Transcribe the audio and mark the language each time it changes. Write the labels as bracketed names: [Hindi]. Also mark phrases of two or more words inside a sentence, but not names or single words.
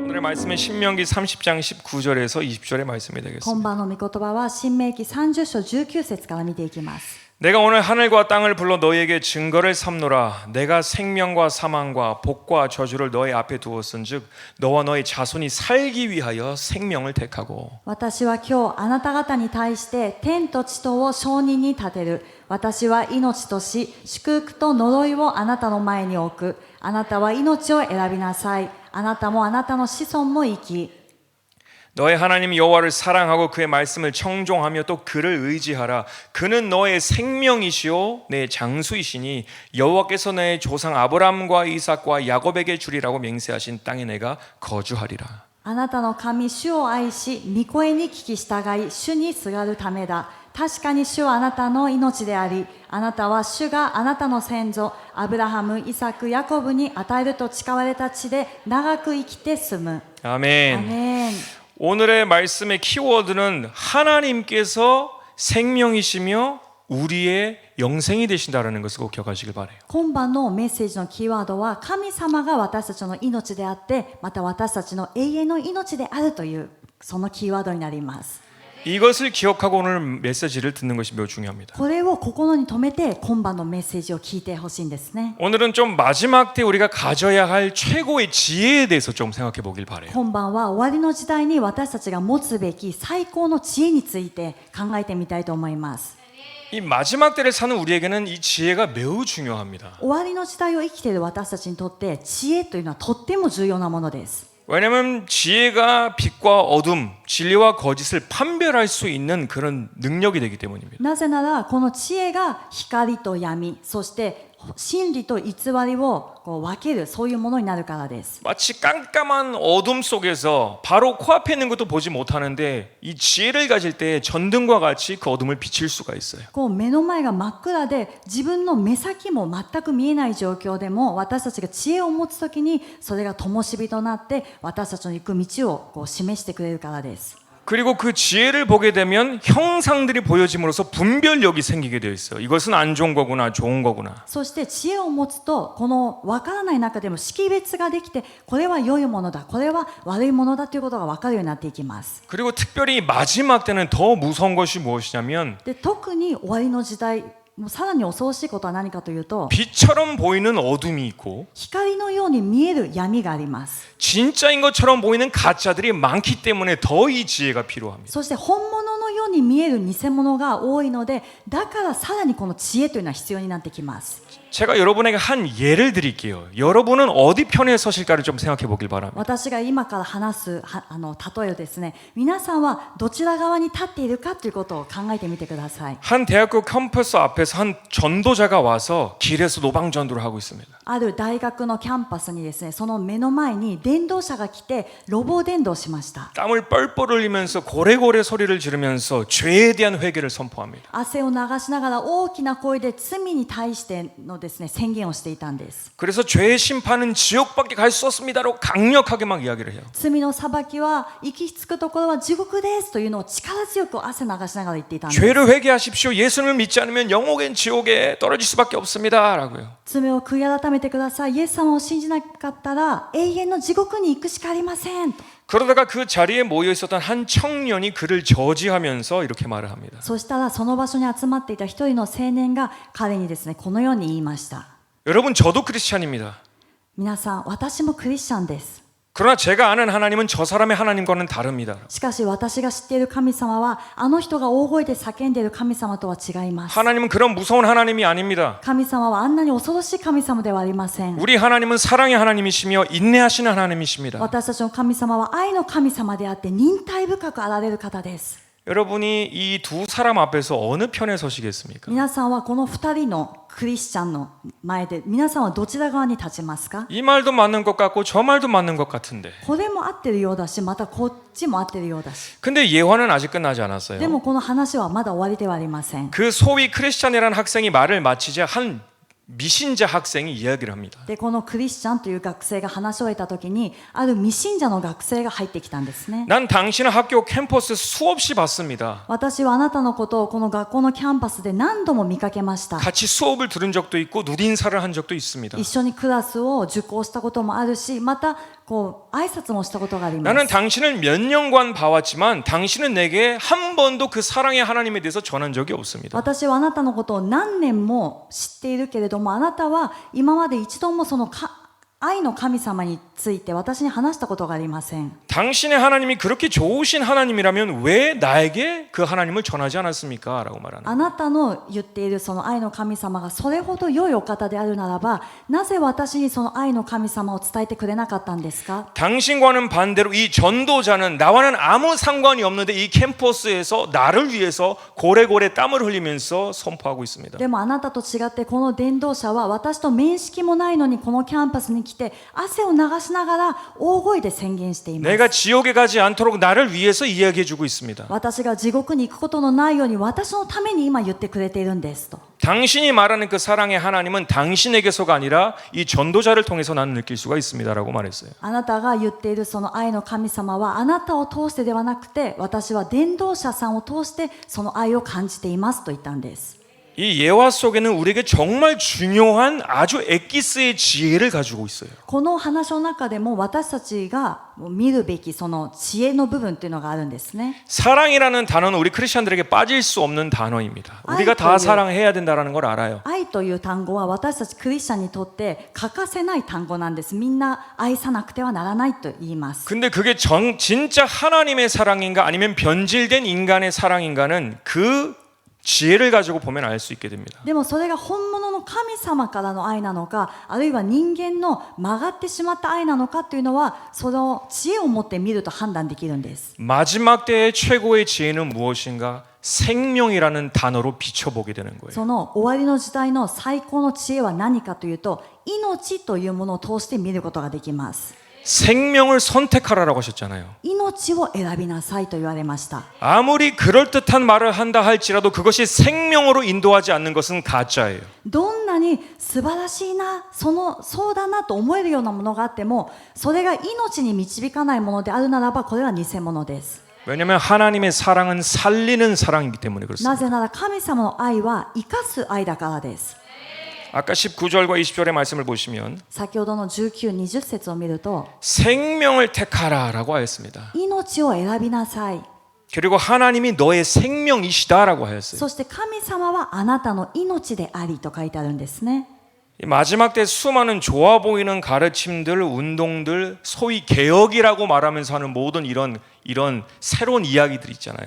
[Korean] 말씀은 신명기 30장 19절에서 20절의 말씀이 [Japanese] 今 [Korean] 되겠습니다. [Japanese] 晩の御言葉は新明記30章19節から見ていきます。 [Korean] 내가 오늘 하늘과 땅을 불러 너희에게 증거를 삼노라. 내가 생명과 사망과 복과 저주를 너희 앞에 두었은즉 너와 너희 자손이 살기 위하여 생명을 택하고 [Japanese] 私は今日あなた方に対して天と地とを証人に立てる。私は命と死、祝福と呪いをあなたの前に置く。あなたは命を選びなさい。あなたもあなたの子孫も生き。 [Korean] 너의 하나님 여호와를 사랑하고 그의 말씀을 청종하며 또 그를 의지하라. 그는 너의 생명이시요 내 장수이시니 여호와께서 내 조상 아브람과 이삭과 야곱에게 주리라고 맹세하신 땅에 내가 거주하리라. [Japanese] あなたの神主を愛し、御声に聞き従い、主にすがるためだ。確かに主はあなたの命であり、あなたは主があなたの先祖、アブラハム、イサク、ヤコブに与えると誓われた地で長く生きて住む。 [Korean] 아멘. [Japanese] アメン。 [Korean] 오늘의 말씀의 키워드는 하나님께서 생명이시며 우리의 영생이 되신다라는 것을 꼭 기억하시길 바라요. [Japanese] 今晩のメッセージのキーワードは、神様が私たちの命であって、また私たちの永遠の命であるという、そのキーワードになります。 [Korean] 이것을 기억하고 오늘 메시지를 듣는 것이 매우 중요합니다. [Japanese] これを心に留めて、今晩のメッセージを聞いてほしいんですね。 [Korean] 오늘은 좀 마지막 때 우리가 가져야 할 최고의 지혜에 대해서 좀 생각해 보길 바라요. [Japanese] 今晩は終わりの時代に私たちが持つべき最高の知恵について考えてみたいと思います。 [Korean] 이 마지막 때를 사는 우리에게는 이 지혜가 매우 중요합니다. [Japanese] 終わりの時代を生きている私たちにとって知恵というのはとっても重要なものです。 [Korean] 왜냐하면 지혜가 빛과 어둠, 진리와 거짓을 판별할 수 있는 그런 능력이 되기 때문입니다. [Japanese] なぜならこの知恵が光と闇、そして真理と偽りを分ける、そういうものになるからです。 [Korean] 마치 깜깜한 어둠 속에서 바로 코앞에 있는 것도 보지 못하는데 이 지혜를 가질 때 전등과 같이 그 어둠을 비칠 수가 있어요. [Japanese] こう目の前が真っ暗で自分の目先も全く見えない状況でも、私たちが知恵を持つときにそれが灯火となって私たちの行く道を示してくれるからです。 [Korean] 그리고 그 지혜를 보게 되면 형상들이 보여짐으로써 분별력이 생기게 되어 있어요. 이것은 안 좋은 거구나, 좋은 거구나. [Japanese] そして知恵を持つと、この分からない中でも識別ができて、これは良いものだ、これは悪いものだということが分かるようになっていきます。 [Korean] 그리고 특별히 마지막 때는 더 무서운 것이 무엇이냐면 [Japanese] で、特に終わりの時代、もうさらに恐ろしいことは何かというと、 [Korean] 빛처럼 보이는 어둠이 있고 [Japanese] 光のように見える闇があります。 [Korean] 진짜인 것처럼 보이는 가짜들이 많기 때문에 더 이 지혜가 필요합니다. [Japanese] そして本物のように見える偽物が多いので、だからさらにこの知恵というのは必要になってきます。 [Korean] 제가 여러분에게 한 예를 드릴게요. 여러분은 어디 편에 서실까를 좀 생각해 보길 바랍니다. [Japanese] 私が今から話す例えをですね、皆さんはどちら側に立っているかということを考えてみてください。 [Korean] 한 대학교 캠퍼스 앞에서 한 전도자가 와서 길에서 노방전도를 하고 있습니다. [Japanese] ある大学のキャンパスにですね、その目の前に伝道者が来て路傍伝道しました。 [Korean] 땀을 뻘뻘 흘리면서 고래고래 소리를 지르면서 죄에 대한 회개를 선포합니다. [Japanese] 汗を流しながら大きな声で罪に対してのですね、宣言をしていたんです。 [Korean] 그래서 죄의 심판은 지옥밖에 갈 수 없습니다로 강력하게 막 이야기를 해요. [Japanese] 罪の裁きは行き着くところは地獄ですというのを力強く汗流しながら言っていたんです。 [Korean] 죄를 회개하십시오. 예수님을 믿지 않으면 영옥엔 지옥에 떨어질 수밖에 없습니다라고요. [Japanese] 罪を悔い改めてください。イエス様を信じなかったら永遠の地獄に行くしかありませんと。 [Korean] 그러다가 그 자리에 모여 있었던 한 청년이 그를 저지하면서 이렇게 말을 합니다. [Japanese] そしたらその場所に集まっていた一人の青年が彼にですね、このように言いました。 [Korean] 여러분 저도 크리스찬입니다. [Japanese] 皆さん、私もクリスチャンです。 [Korean] 그러나 제가 아는 하나님은 저 사람의 하나님과는 다릅니다. [Japanese] しかし私が知っている神様はあの人が大声で叫んでいる神様とは違います。 [Korean] 하나님은 그런 무서운 하나님이 아닙니다. [Japanese] 神様はあんなに恐ろしい神様ではありません。 [Korean] 우리 하나님은 사랑의 하나님이시며 인내하시는 하나님이십니다. [Japanese] 私たちの神様は愛の神様であって忍耐深くあられる方です。 [Korean] 여러분이 이 두 사람 앞에서 어느 편에 서시겠습니까? [Japanese] 皆さんはこの2人のクリスチャンの前で皆さんはどちら側に立ちますか？ [Korean] 이 말도 맞는 것 같고 저 말도 맞는 것 같은데. [Japanese] これも合ってるようだし、またこっちも合ってるようだし。 [Korean] 근데 예화는 아직 끝나지 않았어요. [Japanese] でもこの話はまだ終わりではありません。 [Korean] 그 소위 크리스찬이라는 학생이 말을 마치자 한 미신자 학생이 이야기를 합니다. [Japanese] でこのクリスチャンという学生が話し終えた時に、ある未信者の学生が入ってきたんですね。 [Korean] 난 당신의 학교 캠퍼스 수없이 봤습니다. [Japanese] 私はあなたのことをこの学校のキャンパスで何度も見かけました。 [Korean] 같이 수업을 들은 적도 있고 누린사를 한 적도 있습니다. [Japanese] 一緒にクラスを受講したこともあるし、またこう挨拶もしたことがあります。 [Korean] 나는 당신을 몇 년간 봐왔지만 당신은 내게 한 번도 그 사랑의 하나님에 대해서 전한 적이 없습니다. [Japanese] 私はあなたのことを何年も知っているけれども、あなたは今まで一度もその愛の神様について私に話したことがありません。 [Korean] 당신의 하나님이 그렇게 좋으신 하나님이라면 왜 나에게 그 하나님을 전하지 않았습니까? 라고 말하는 [Japanese] あなたの言っているその愛の神様がそれほど良いお方であるならば、なぜ私にその愛の神様を伝えてくれなかったんですか？ [Korean] 당신과는 반대로 이 전도자는 나와는 아무 상관이 없는데 이 캠퍼스에서 나를 위해서 고래고래 땀을 흘리면서 선포하고 있습니다. [Japanese] でもあなたと違ってこの伝道者は私と面識もないのにこのキャンパスに来て汗を流しながら大声で宣言しています。 [Korean] 내가 지옥에 가지 않도록 나를 위해서 이야기해주고 있습니다. [Japanese] 私が地獄に行くことのないように私のために今言ってくれているんですと。 [Korean] 당신이 말하는 그 사랑의 하나님은 당신에게서가 아니라 이 전도자를 통해서 나는 느낄 수가 있습니다라고 말했어요. [Japanese] あなたが言っているその愛の神様はあなたを通してではなくて、私は伝道者さんを通してその愛を感じていますと言ったんです。 [Korean] 이 예화 속에는 우리에게 정말 중요한 아주 엑기스의 지혜를 가지고 있어요. [Japanese] この話の中でも私たちが見るべきその知恵の部分っていうのがあるんですね。 [Korean] 사랑이라는 단어는 우리 크리스천들에게 빠질 수 없는 단어입니다. 우리가 다 사랑해야 된다는 걸 알아요. [Japanese] 愛という単語は私たちクリスチャンにとって欠かせない単語なんです。みんな愛さなくてはならないと言います。 [Korean] 근데 그게 진짜 하나님의 사랑인가 아니면 변질된 인간의 사랑인가는 그 지혜를 가지고 보면 알 수 있게 됩니다. [Japanese] でもそれが本物の神様からの愛なのか、あるいは人間の曲がってしまった愛なのかというのは、その知恵を持って見ると判断できるんです。 [Korean] 마지막 때의 최고의 지혜는 무엇인가? 생명이라는 단어로 비춰보게 되는 거예요. [Japanese] その終わりの時代の最高の知恵は何かというと、命というものを通して見ることができます。 [Korean] 생명을 선택하라라고 하셨잖아요. [Japanese] 命を選びなさいと言われました。 [Korean] 아무리 그럴듯한 말을 한다 할지라도 그것이 생명으로 인도하지 않는 것은 가짜예요. [Japanese] どんなに素晴らしいな、そうだなと思えるようなものがあっても、それが命に導かないものであるならば、これは偽物です。 [Korean] 왜냐하면 하나님의 사랑은 살리는 사랑이기 때문에 [Japanese] な [Korean] 그렇습니다. [Japanese] ぜなら神様の愛は生かす愛だからです。 [Korean] 아까 19절과 20절의 말씀을 보시면 [Japanese] 先ほどの19、20節を見ると、 [Korean] 생명을 택하라라고 하였습니다. [Japanese] 命を選びなさい。 [Korean] 그리고 하나님이 너의 생명이시다라고 하였어요. [Japanese] そして神様はあなたの命でありと書いてあるんですね。 [Korean] 이 마지막 때 수많은 좋아 보이는 가르침들, 운동들, 소위 개혁이라고 말하면서 하는 모든 이런 새로운 이야기들 있잖아요.